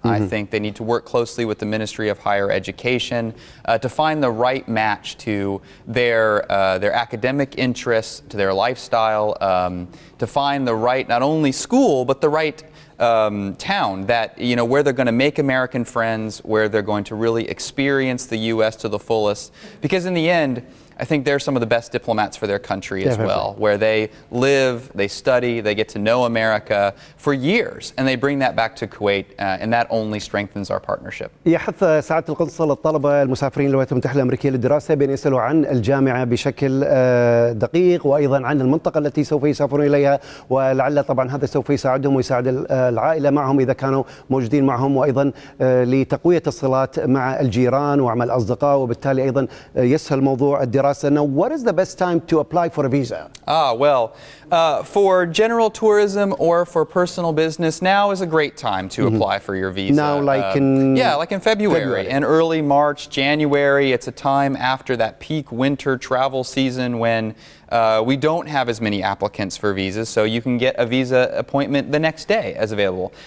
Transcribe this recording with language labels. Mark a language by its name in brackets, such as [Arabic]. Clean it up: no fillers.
[English] I think they need to work closely with the Ministry of Higher Education to find the right match to their academic interests, to their lifestyle, to find the right not only school but the right town that, you know, where they're going to make American friends, where they're going to really experience the U.S. to the fullest. Because in the end, I think they're some of the best diplomats for their country as well, where they live, they study, they get to know America for years, and they bring that back to Kuwait, and that only strengthens our partnership. [Arabic] يحث سعادة القنصل الطلبة المسافرين للولايات المتحدة الأمريكية للدراسة بأن يسألوا عن الجامعة بشكل دقيق، وأيضا عن المنطقة التي سوف يسافرون إليها، ولعل طبعا هذا سوف يساعدهم ويساعد العائلة معهم إذا كانوا موجودين معهم، وأيضا لتقوية الصلات مع الجيران ومع الأصدقاء، وبالتالي أيضا يسهل موضوع الدراسة. [English] Now, what is the best time to apply for a visa? For general tourism or for personal business, now is a great time to apply for your visa. Now, like in February and early March, January. It's a time after that peak winter travel season when we don't have as many applicants for visas, so you can get a visa appointment the next day as available.